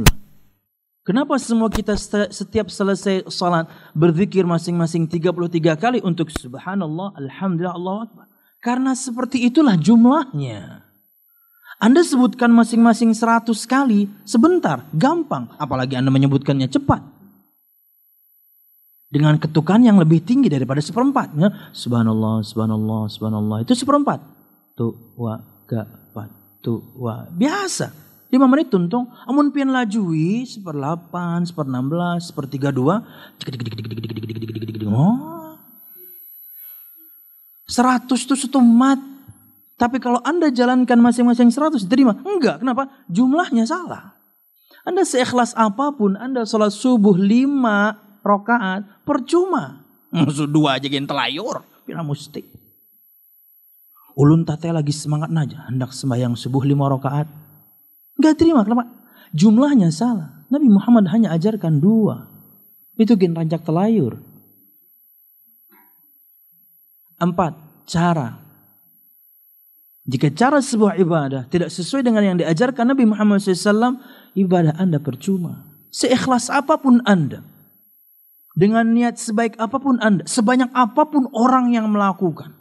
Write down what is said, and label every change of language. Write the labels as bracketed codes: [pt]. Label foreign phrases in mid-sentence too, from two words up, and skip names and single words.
[id] Kenapa semua kita setiap selesai salat berzikir masing-masing 33 kali untuk [ar] سبحان الله، الحمد لله، الله أكبر? [id] Karena seperti itulah jumlahnya. Anda sebutkan masing-masing 100 kali sebentar, gampang. Apalagi Anda menyebutkannya cepat. Dengan ketukan yang lebih tinggi daripada seperempatnya. [ar] سبحان الله، سبحان الله، سبحان الله. [bjn] Itu seperempat. Tu, wa, ga, pat, tu, wa. Biasa. 5 menit tuntung, amun pian lajui 1/8, 1/16, 1/32. [id] Oh. 100 itu satu mat. Tapi kalau Anda jalankan masing-masing 100 diterima. Enggak, kenapa? Jumlahnya salah. Anda seikhlas apapun, Anda sholat subuh 5 rakaat, percuma. [bjn] Maksud 2 aja gen telayur, pina mesti. Ulun tateh lagi semangat aja, hendak sembahyang subuh 5 rakaat. [id] Enggak terima, kenapa? Jumlahnya salah. Nabi Muhammad hanya ajarkan 2. [bjn] Itu gen rancak telayur. 4. [id] Cara. Jika cara sebuah ibadah tidak sesuai dengan yang diajarkan Nabi Muhammad SAW, ibadah Anda percuma. Seikhlas apapun Anda, dengan niat sebaik apapun Anda, sebanyak apapun orang yang melakukan.